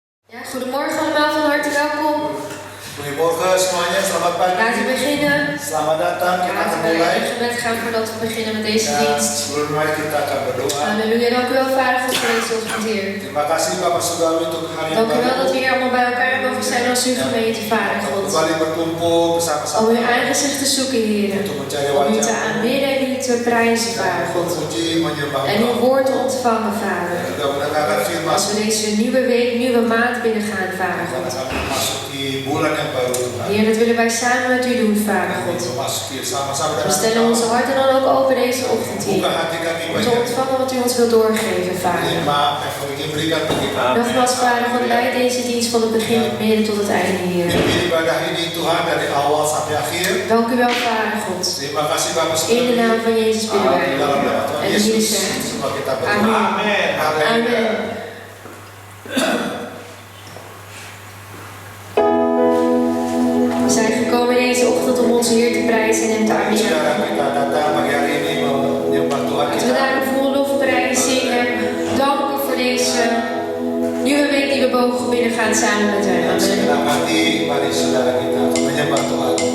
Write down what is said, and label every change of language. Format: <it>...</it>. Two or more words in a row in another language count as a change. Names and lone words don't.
<nl>Ja, goedemorgen allemaal, van harte welkom.</nl> <id>Goedemorgen semuanya, selamat pagi.</id> <nl>Laten we beginnen.</nl> <id>Selamat datang, kita akan</id> <nl>Laten we</nl> <id>mulai.</id> <nl>in gebed gaan voordat we beginnen met deze</nl> <id>Dan</id> <nl>dienst.</nl> <id>sebelum mulai kita akan berdoa.</id> <nl>Halleluja, dank u wel Vader God voor deze ochtend, Heer.</nl> <id>Terima kasih Bapak Saudara untuk hari yang</id> <nl>Dank u wel dat we</nl> <id>baru.</id> <nl>hier allemaal bij elkaar mogen zijn als uw gemeente, Vader God.</nl> <id>Kembali berkumpul</id> <nl>Om</nl> <id>bersama-sama</id> <nl>uw aangezicht te zoeken, Heer.</nl> <id>untuk mencari</id> <nl>Om u te</nl> <id>wajah.</id> <nl>aanbidden en u te prijzen, Vader God.</nl> <id>Memuji, menyembah</id> <nl>En uw</nl> <id>Allah.</id> <nl>woord te ontvangen, Vader.</nl> <id>Dan juga mendengarkan firman.</id> <nl>Als we deze nieuwe week, nieuwe maand binnengaan, Vader</nl> <id>Dan</id> <nl>God.</nl> <id>kami memasuki bulan yang baru Tuhan.</id> <nl>Heer, dat willen wij samen met u doen, Vader</nl> <id>Kami</id> <nl>God.</nl> <id>memasuki sama-sama</id> <nl>We</nl> <id>dengan</id> <nl>stellen onze harten dan ook open deze ochtend,</nl> <id>buka</id> <nl>Heer.</nl> <id>hati kami</id> <nl>Om te</nl> <id>banyak.</id> <nl>ontvangen wat u ons wil doorgeven, Vader.</nl> <id>Terima yang ingin berikan bagi kami.</id> <nl>Nogmaals, Vader God, leid deze dienst van het begin midden tot het einde, Heer.</nl> <id>Pimpin ibadah ini Tuhan dari awal sampai akhir.</id> <nl>Dank u wel, Vader God.</nl> <id>Terima kasih Bapak</id> <nl>In de naam van Jezus bidden</nl> <id>Di dalam</id> <nl>wij.</nl> <id>nama Tuhan</id> <nl>En hier</nl> <id>Yesus,</id> <nl>zegt,</nl> <id>semua kita berdoa.</id> <nl>Amen. Amen. We zijn gekomen deze ochtend om onze Heer te prijzen en hem te</nl> <id>Saudara,</id> <nl>aanbidden.</nl> <id>kita datang pagi hari ini menyembah Tuhan</id> <nl>Laten we</nl> <id>kita.</id> <nl>daarom vol lofprijs zingen, danken voor deze nieuwe week die we mogen binnengaan samen met hem. Amen.</nl> <id>Segenap hati, mari saudara kita menyembah Tuhan.</id>